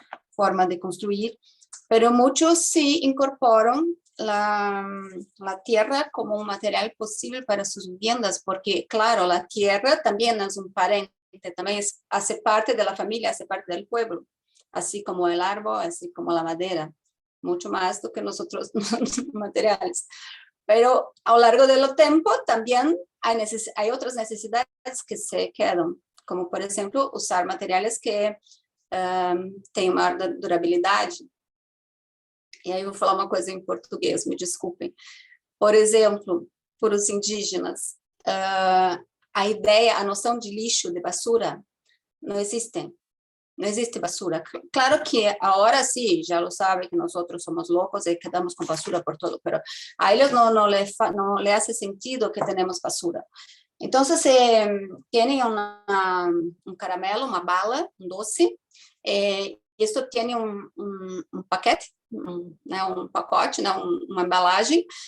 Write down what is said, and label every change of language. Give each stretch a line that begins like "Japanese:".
Spanish: forma de construir, pero muchos sí incorporan la tierra como un material posible para sus viviendas, porque claro, la tierra también es un parente, también hace parte de la familia, hace parte del pueblo, así como el árbol, así como la madera, mucho más
Portuguese: do que
Spanish: nosotros materiales. Pero a lo largo del tiempo también hay otras necesidades que se quedan, como por ejemplo usar materiales que
Portuguese: tenham maior durabilidade. E aí eu vou falar uma coisa em português, me desculpem. Por exemplo, para os indígenas, a ideia, a noção de lixo, de basura, não existe.
Spanish: No existe basura. Claro que ahora sí, ya lo saben que nosotros somos locos y quedamos con basura por todo, pero a ellos no le hace sentido que tenemos basura. Entonces, tienen un caramelo, una bala, un doce, y esto tiene un paquete, un pacote, una embalaje.